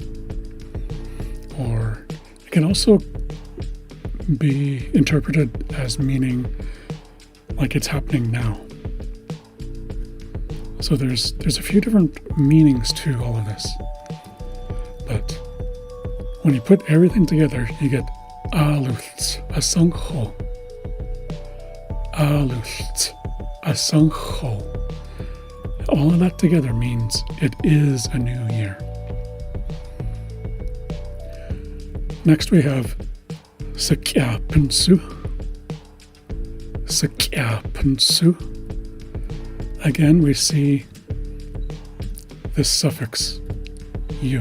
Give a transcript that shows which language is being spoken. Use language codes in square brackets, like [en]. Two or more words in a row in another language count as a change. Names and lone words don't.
[en] Or it can also be interpreted as meaning like it's happening now. So there's a few different meanings to all of this. But when you put everything together, you get aluths, asanch ho. Aluths, asanch ho. All of that together means it is a new year. Next we have sakya punsu. Sakya punsu. Again, we see this suffix U.